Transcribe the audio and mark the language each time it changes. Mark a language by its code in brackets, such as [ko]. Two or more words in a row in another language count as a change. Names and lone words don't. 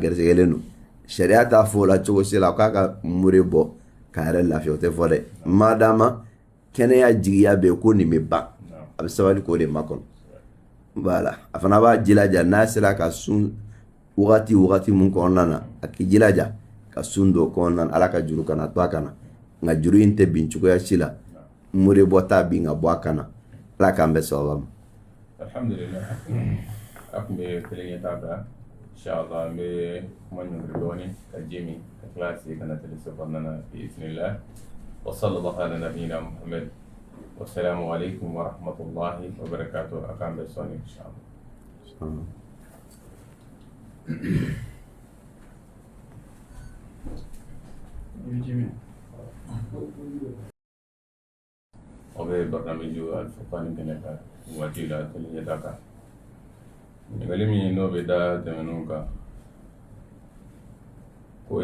[bm] gɛrisigɛlen don sariya t'a fɔ o la cogo si la k'a ka mure bɔ k'a yɛrɛ lafiya o tɛ fɔ dɛ madama kɛnɛya jigiya bɛ ko nin bɛ ban a bɛ sabali k'o de makɔnɔ voilà a fana b'a jilaja n'a sera ka sun wagati mun kɔnɔna na a k'i jilaja ka sun don kɔnɔna na ala ka juru kana to a kana nka juru in tɛ bin cogoya si la mure bɔ t'a bin ka bɔ a kana ala k'an bɛ sababa ma alhamdulillah a kun bɛ kelen ɲɛta bila inshallah an bɛ kuma ɲɔngiri dɔɔnin ka ji min ka tila ka segin ka na teliso kɔnɔna na [ar] بإذن الله وصلى الله على نبينا محمد والسلام عليكم ورحمة الله وبركاته [bm] a k'an bɛ sɔnni inshallah o bɛ barnaamiju Al-Furqan kɛnɛ kan waati la teli ɲɛta kan ɲininkali min n'o bɛ da tɛmɛnenw kan k'o